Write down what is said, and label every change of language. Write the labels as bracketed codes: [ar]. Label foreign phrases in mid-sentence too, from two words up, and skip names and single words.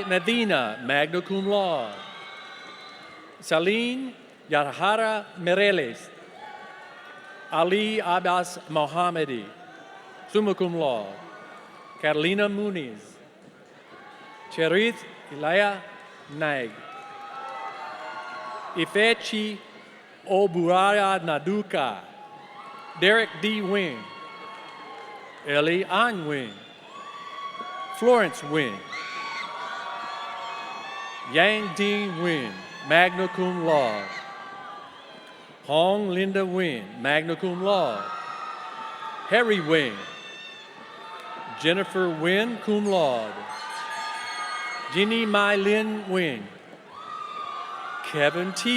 [en] Medina, [la] magna cum laude, [en] Saline Yarhara Mireles, Ali Abbas Mohammadi, [la] summa cum laude, [en] Carolina Muniz, Cherith Ilaya Naig, Ifechi Oburaya Naduka, Derek D. Wing, Ellie An Wing, Florence Wing, Yang Ding Wing, [la] magna cum laude, [en] Hong Linda Wing, [la] magna cum laude, [en] Harry Wing, Jennifer Wynn, [la] cum laude, [en] Ginny Mai Lin Wing, Kevin T.